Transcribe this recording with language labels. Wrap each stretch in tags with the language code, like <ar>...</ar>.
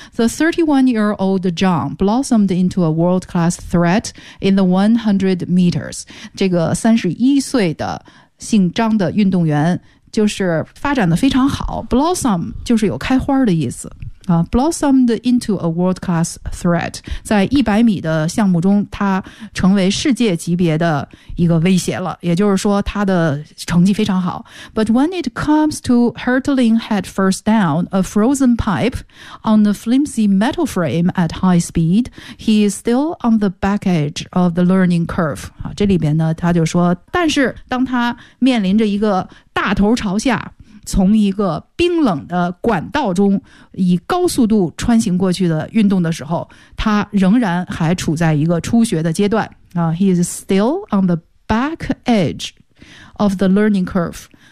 <en>The 31-year-old Zhang blossomed into a world-class threat in the 100 meters，</en> <zh>这个31岁的姓张的运动员就是发展的非常好。 blossom 就是有开花的意思。</zh> <en>blossomed into a world-class threat.</en> <zh>在100米的项目中，他成为世界级别的一个威胁了，也就是说他的成绩非常好。</zh> <en>But when it comes to hurtling head first down a frozen pipe on a flimsy metal frame at high speed, he is still on the back edge of the learning curve.</en> <zh>这里边呢，他就说，但是当他面临着一个大头朝下从一个冰冷的管道中以高速度穿行过去的运动的时候，他仍然还处在一个初学的阶段。</zh> <en>He is still on the back edge of the learning curve.</en>